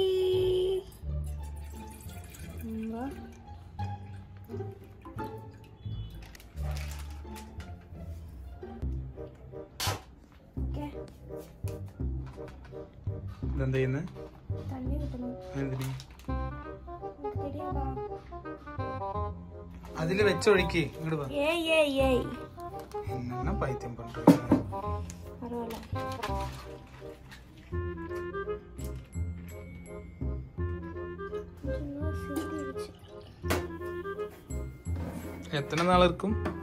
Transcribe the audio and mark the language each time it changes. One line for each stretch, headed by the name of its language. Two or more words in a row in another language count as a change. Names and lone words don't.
English: Okay.
Malayalam: ഇതെന്താ ചെയ്യുന്നത്? തണ്ണി കിട്ടണം. എന്തിന്?
Tamil: தெரியாதா?
Malayalam: അതില് വെച്ചൊഴിക്ക് ഇങ്ങോട്ട് വാ.
Tamil: ஏய் என்ன பைத்தியம் பண்றீங்க? பரவாயில்ல. எத்தனை நாள் இருக்கும்?